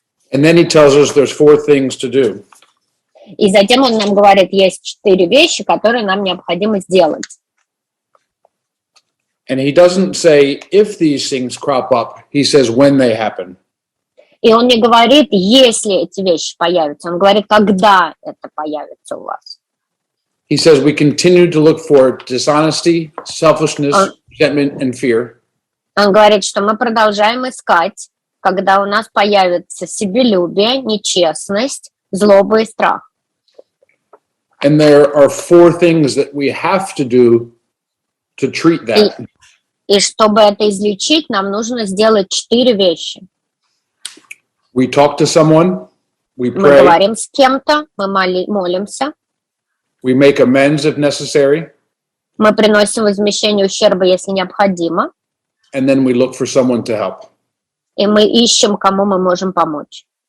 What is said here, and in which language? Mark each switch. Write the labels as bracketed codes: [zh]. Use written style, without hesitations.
[en] And then he tells us there's 4 things to do. [ru] И затем он нам говорит, есть 4 вещи, которые нам необходимо сделать. [en] And he doesn't say if these things crop up, he says when they happen. [ru] И он не говорит, если эти вещи появятся, он говорит, когда это появится у вас. [en] He says we continue to look for dishonesty, selfishness, resentment, and fear. [ru] Он говорит, что мы продолжаем искать, когда у нас появится себелюбие, нечестность, злоба и страх. [en] And there are 4 things that we have to do to treat that. [ru] И чтобы это излечить, нам нужно сделать 4 вещи. [en] We talk to someone, we [ru] Мы [en] pray, [ru] говорим с кем-то, мы молимся, [en] we make amends if necessary, [ru] мы приносим возмещение ущерба, если необходимо, [en] and then we look for someone to help. [ru] и мы ищем, кому мы можем помочь.